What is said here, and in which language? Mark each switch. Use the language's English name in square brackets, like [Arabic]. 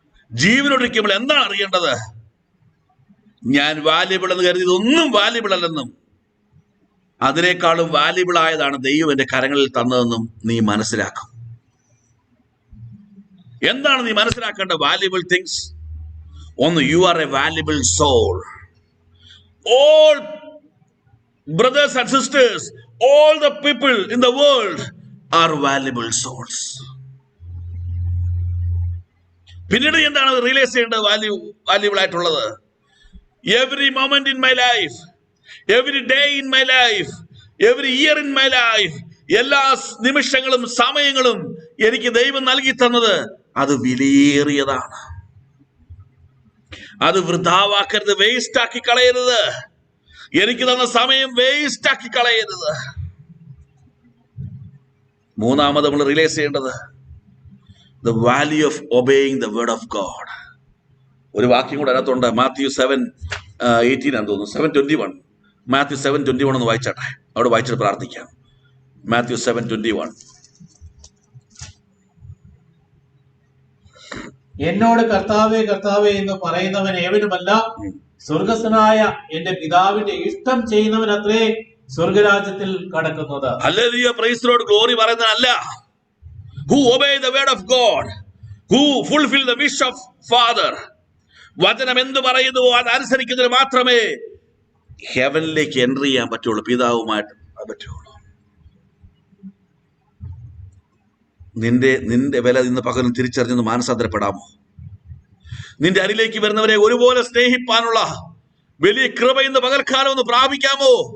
[Malayalam] ജീവനൊഴിക്കുമ്പോൾ എന്താണ് അറിയേണ്ടത്? ഞാൻ വാല്യബിൾ എന്ന് കരുതിയത് ഒന്നും വാല്യബിൾ അല്ലെന്നും അതിനേക്കാളും വാല്യബിൾ ആയതാണ് ദൈവം എൻ്റെ കരങ്ങളിൽ തന്നതെന്നും നീ മനസ്സിലാക്കും. എന്താണ് നീ മനസ്സിലാക്കേണ്ട വാല്യബിൾ തിങ്സ്? ഒന്ന്, [English] You are a valuable soul. All brothers and sisters, all the people in the world are valuable souls. [Malayalam] പിന്നീട് എന്താണ് റിയലൈസ് ചെയ്യേണ്ടത്? വാല്യൂബിൾ ആയിട്ടുള്ളത്, [English] every moment in my life, every day in my life, every year in my life, [Malayalam] എല്ലാ നിമിഷങ്ങളും സമയങ്ങളും എനിക്ക് ദൈവം നൽകി തന്നത് അത് വിലയേറിയതാണ്. അത് വൃഥാവാക്കരുത്, വേസ്റ്റ് ആക്കി കളയരുത്. എനിക്ക് തന്ന സമയം വേസ്റ്റ് ആക്കി കളയരുത്. മൂന്നാമത് നമ്മൾ റിയലൈസ് ചെയ്യേണ്ടത് [English] the value of obeying the word of God. [Malayalam] ഒരു വാക്യം കൂടെ അതിനകത്തുണ്ട്, മാത്യു 7:18 ആണെന്ന് തോന്നുന്നു, 7:21. മാത്യു 7:21 ഒന്ന് വായിച്ചാട്ടെ, അവിടെ വായിച്ചിട്ട് പ്രാർത്ഥിക്കാം. മാത്യു 7:21. എന്നോട് കർത്താവേ കർത്താവേ എന്ന് പറയുന്നവൻ ഏവനുമല്ല, സ്വർഗസ്ഥനായ എന്റെ പിതാവിന്റെ ഇഷ്ടം ചെയ്യുന്നവൻ അത്രേ സ്വർഗരാജ്യത്തിൽ കടക്കുന്നത്. Hallelujah, [English] Praise the Lord. [Malayalam] Glory പറയുന്നതല്ല. [English] Who obey the word of God, who fulfill the wish of Father. [Malayalam] വചനം എന്ത് പറയുന്നുവോ അത് അനുസരിക്കുന്നതിന് മാത്രമേ ഹെവനിലേക്ക് എൻട്രി ചെയ്യാൻ പറ്റുള്ളൂ, പിതാവുമായിട്ട് പറ്റുള്ളൂ. നിന്റെ വില ഇന്ന് പകരം തിരിച്ചറിഞ്ഞൊന്ന് മാനസാന്തരപ്പെടാമോ? നിന്റെ അരിലേക്ക് വരുന്നവരെ ഒരുപോലെ സ്നേഹിപ്പാനുള്ള വലിയ കൃപ ഇന്ന് പകൽക്കാലം ഒന്ന് പ്രാപിക്കാമോ?